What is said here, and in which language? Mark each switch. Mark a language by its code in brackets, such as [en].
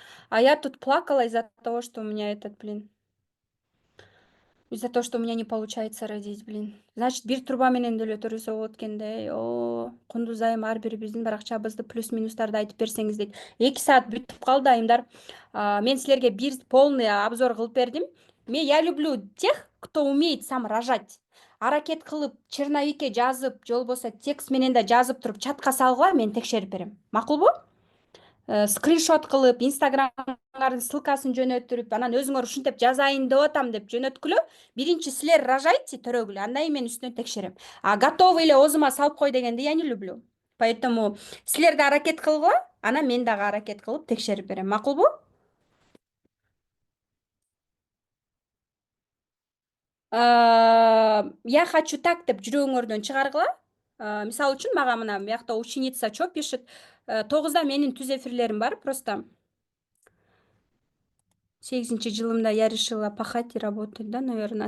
[ru] А я тут плакала из-за того, что у меня из-за того, что у меня не получается родить, блин. [ky] Значит, 1 труба менен деле төрөсө болот экен да. Кундуз айым ар бирибиздин бир акчабызды плюс-минустарды айтып берсеңиз дейт. 2 саат бүтүп калды айымдар. Мен силерге бир [ru] полный обзор [ky] кылып бердим. [ru] Я люблю тех, кто умеет сам рожать. [ky] Аракет кылып, черновикке жазып, же болбосо текст менен да жазып туруп чатка салгыла, мен текшерип берем. Макулбу? Скриншот кылып, инстаграмдардын ссылкасын жөнөтүрүп, анан өзүңөр ушинтип жазайын деп атам деп жөнөткүлө. Биринчи силер рожайте, төрөгүлө, андан кийин мен үстүнөн текшерем. Готовый эле оозума салып кой дегенди [ru] я не люблю. [ky] Поэтому силер да аракет кылгыла, анан мен дагы аракет кылып текшерип берем. Макулбу? [ru] Я хочу так [ky] деп жүрөгүңөрдөн чыгаргыла. Мисалы үчүн мага мына биякта [ru] ученица чё пишет? [ky] 9да менин түз эфирлерим бар, [ru] просто 8-жылымда я решила пахать и работать, да, наверное.